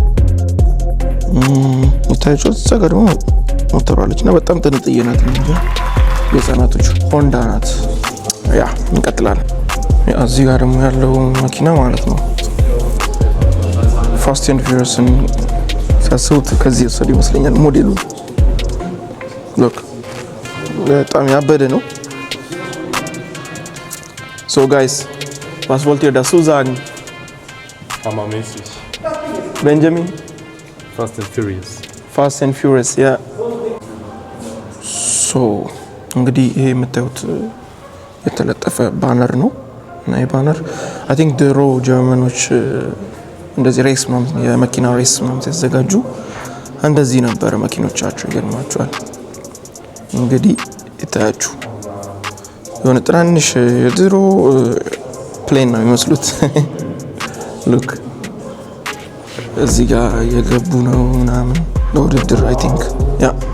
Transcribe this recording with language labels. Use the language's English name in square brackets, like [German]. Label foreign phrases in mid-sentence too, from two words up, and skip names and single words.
[Amharic] የታያችሁ እዛ ጋር ደግሞ ሞተሯለች እና በጣም ጥንጥዬ ናት። እንጂ የህፃናቶች ሆንዳ ናት። ያ እንቀጥላለን። እዚህ ጋር ደግሞ ያለው መኪና ማለት ነው ፋስት ኤንድ ፊውሪየስን ሲያስቡት ከዚህ ወሰድ ይመስለኛል ሞዴሉ። ሎክ በጣም ያበደ ነው። [English] so guys [German] was wollt ihr dazu sagen? Hammermäßig. Benjamin? Fast and Furious. Fast and Furious, ja. [Amharic] ሶ እንግዲህ ይሄ የምታዩት የተለጠፈ ባነር ነው እና ይሄ ባነር [English] I think [Amharic] ድሮ ጀርመኖች እንደዚህ ሬስ ምናምን የመኪና ሬስ ምናምን ሲያዘጋጁ እንደዚህ ነበረ መኪኖቻቸው። ይገርማቸዋል። እንግዲህ ይታያችሁ የሆነ ትናንሽ የድሮ ፕሌን ነው የሚመስሉት። ሉክ እዚህ ጋር የገቡ ነው ምናምን ለውድድር [English] I think [Amharic] ያ